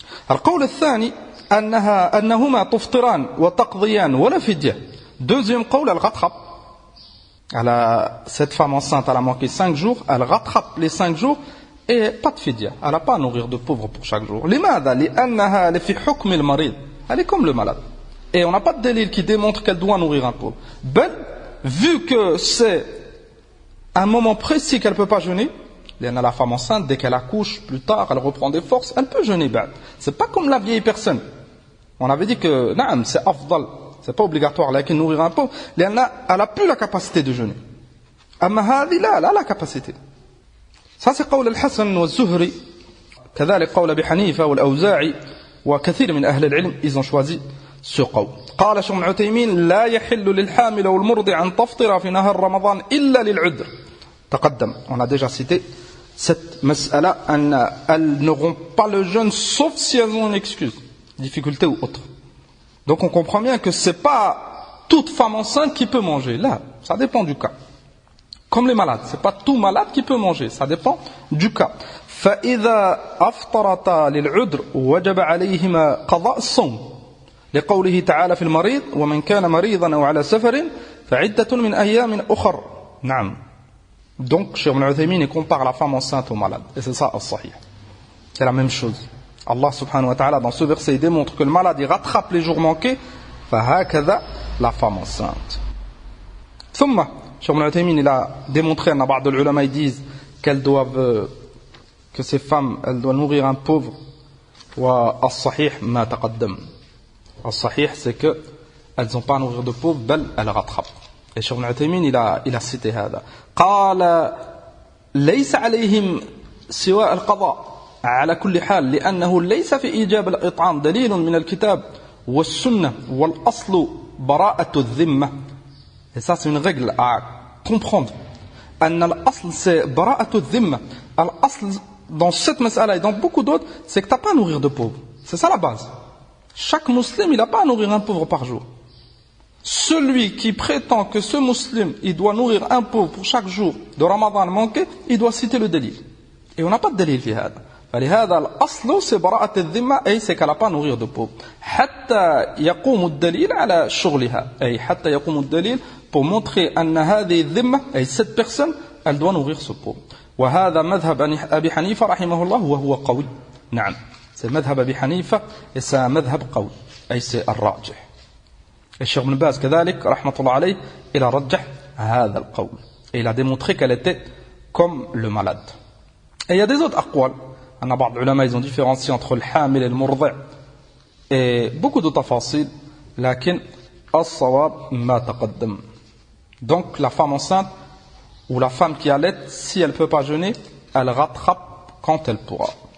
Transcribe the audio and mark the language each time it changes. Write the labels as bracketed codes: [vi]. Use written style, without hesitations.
[ar] القول الثاني أنهما تفطران وتقضيان ولا فدية. [fr] Deuxième qawl, elle rattrape. Cette femme enceinte, elle a manqué 5 jours, elle rattrape les 5 jours et pas de fidya. Elle n'a pas à nourrir de pauvres pour chaque jour. [ar] لماذا؟ لأنها في حكم المريض. [fr] Elle est comme le malade. Et on n'a pas de délil qui démontre qu'elle doit nourrir un pauvre. Ben, vu que c'est un moment précis qu'elle ne peut pas jeûner, la femme enceinte, dès qu'elle accouche, plus tard, elle reprend des forces, elle peut jeûner. C'est pas comme la vieille personne. On avait dit que, c'est afdal, c'est pas obligatoire, là, qu'elle nourrir un pauvre, elle a plus la capacité de jeûner. Amma hadi, là, elle a la capacité. Ça, c'est [ar] قول الحسن والزهري, كذلك قول أبي حنيفة والأوزاعي, وكثير من أهل العلم, [fr] ils ont choisi ce [ar] قول. قال شيخ ابن عثيمين لا يحل للحامل والمرضع أن تفطر في نهار رمضان إلا للعذر. تقدم, [fr] on a déjà cité cette mas'ala, elles n'auront pas le jeûne sauf si elles ont une excuse, difficulté ou autre. Donc on comprend bien que c'est pas toute femme enceinte qui peut manger. Là, ça dépend du cas. Comme les malades, c'est pas tout malade qui peut manger, ça dépend du cas. [ar] فإذا أفطرتا للعذر وجب عليهما قضاء الصوم لقوله تعالى في المريض ومن كان مريضا أو على سفر فعدة من أيام أخر. نعم. [fr] Donc, Cheikh Ibn Uthaymin compare la femme enceinte au malade. Et c'est ça, al-sahih. C'est la même chose. Allah subhanahu wa ta'ala, dans ce verset, il démontre que le malade, il rattrape les jours manqués. [ar] فهكذا [fr] la femme enceinte. [ar] ثم, [fr] Cheikh Ibn Uthaymin, il a démontré, il y a beaucoup de ulama, ils disent qu'elles doivent, que ces femmes, elles doivent nourrir un pauvre. [ar] Al-sahih ma taqaddam. [fr] Al-sahih, c'est que elles n'ont pas à nourrir de pauvre, bel, elles rattrapent. Et Cheikh Ibn Uthaymin, il a cité هذا. [ar] قال ليس عليهم سواء القضاء على كل حال لأنه ليس في إيجاب الإطعام دليل من الكتاب والسنة والأصل براءة الذمة. [fr] Et ça c'est une règle à comprendre. [ar] أن الأصل c'est براءة الذمة. [fr] الأصل dans cette mas'ala et dans beaucoup d'autres, c'est que tu n'as pas à nourrir de pauvres. C'est ça la base. Chaque musulman, il n'a pas à nourrir un pauvre par jour. Celui qui prétend que ce musulman, il doit nourrir un pauvre pour chaque jour de Ramadan manqué, il doit citer le délit. Et on n'a pas de délit [ar] في هذا. فلهذا الأصل [fr] c'est [ar] براءة الذمة, [fr] et c'est qu'elle n'a pas à nourrir de pauvre. [ar] حتى يقوم الدليل على شغلها. أي حتى يقوم الدليل [fr] pour montrer [ar] أن هذه الذمة, [fr] et cette personne, elle doit nourrir ce pauvre. [ar] وهذا مذهب أبي حنيفة رحمه الله وهو قوي. نعم. [fr] C'est [ar] مذهب أبي حنيفة [fr] et c'est un [ar] مذهب قوي. [fr] أي c'est الراجح. Et Cheikh Ibn Baz, كذلك, rahmatullah alayh, il a rajjah [ar] هذا القول. [fr] Et il a démontré qu'elle était comme le malade. Et il y a des autres aqwal. Il y a beaucoup d'ulama, ils ont différencié entre le hamil et le murdi'. Et beaucoup de tafasil. Lakin, as-sawab ma taqaddam. Donc, la femme enceinte, ou la femme qui allait, si elle ne peut pas jeûner, elle rattrape quand elle pourra.